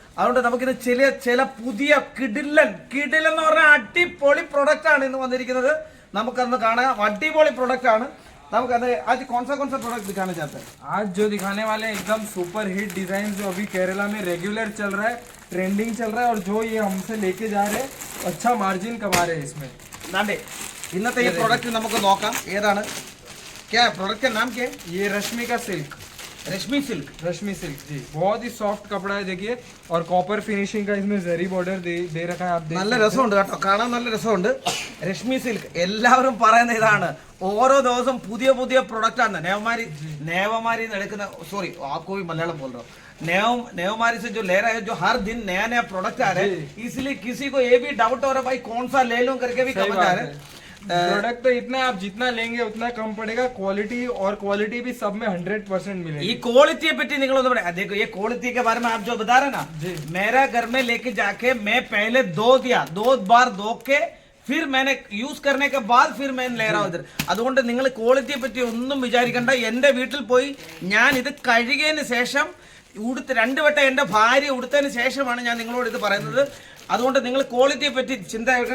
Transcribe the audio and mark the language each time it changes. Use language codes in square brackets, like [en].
[ml] അതുകൊണ്ട് നമുക്കിന്ന് ചില പുതിയ കിടിലൻ എന്ന് പറഞ്ഞാൽ അടിപൊളി പ്രൊഡക്റ്റ് ആണ് ഇന്ന് വന്നിരിക്കുന്നത്. നമുക്കന്ന് കാണാം, അടിപൊളി പ്രൊഡക്റ്റ് ആണ്. നമുക്കത് [hi] आज कौन सा प्रोडक्ट दिखाना चाहते हैं? आज जो दिखाने वाले हैं एकदम सुपर हिट डिजाइन जो अभी केरला में रेगुलर चल रहा है, ट्रेंडिंग चल रहा है, और जो ये हमसे लेके जा रहे हैं अच्छा मार्जिन कमा रहे हैं इसमें. [ml] नांडे इन्नते [hi] ये प्रोडक्ट [ml] നമുക്ക് നോക്കാം. ഏതാണ്? [hi] क्या प्रोडक्ट का नाम क्या है? ये रश्मि का सिल्क, रश्मि सिल्क जी. बहुत ही सॉफ्ट कपड़ा है, देखिए. और कॉपर फिनिशिंग का इसमें जरी बॉर्डर दे रखा है. आप [ml] നല്ല രസമുണ്ട് കേട്ടോ, കാണാൻ നല്ല രസമുണ്ട്. രശ്മി സിൽക്ക് എല്ലാവരും പറയുന്ന ഇതാണ്. ഓരോ ദിവസം പുതിയ പ്രൊഡക്റ്റ് ആണ് नेवमारी എടുക്കുന്ന. [hi] सॉरी आपको भी मलयालम बोल रहा हूँ. नेवमारी से जो ले रहा है, जो हर दिन नया प्रोडक्ट आ रहा है, इसलिए किसी को ये भी डाउट हो रहा है भाई कौन सा ले लूं करके भी कमेंट आ रहे हैं. प्रोडक्ट तो इतना आप जितना लेंगे उतना कम पड़ेगा. क्वालिटी भी सब में 100% मिलेगी. ये क्वालिटी पे देखो, ये क्वालिटी के बारे में आप जो बता रहे ना, मेरा घर में लेके जाके मैं पहले दो बार धो के फिर मैंने യൂസ് करने के बाद फिर मैं ले रहा हूं इधर. [ml] അതുകൊണ്ട് നിങ്ങൾ ക്വാളിറ്റിയെ പറ്റി ഒന്നും വിചാരിക്കണ്ട. എൻ്റെ വീട്ടിൽ പോയി ഞാൻ ഇത് കഴുകിയതിന് ശേഷം രണ്ട് വട്ടം എൻ്റെ ഭാര്യ ഉടുത്തതിന് ശേഷമാണ് ഞാൻ നിങ്ങളോട് ഇത് പറയുന്നത്. അതുകൊണ്ട് നിങ്ങൾ ക്വാളിറ്റിയെ പറ്റി ചിന്ത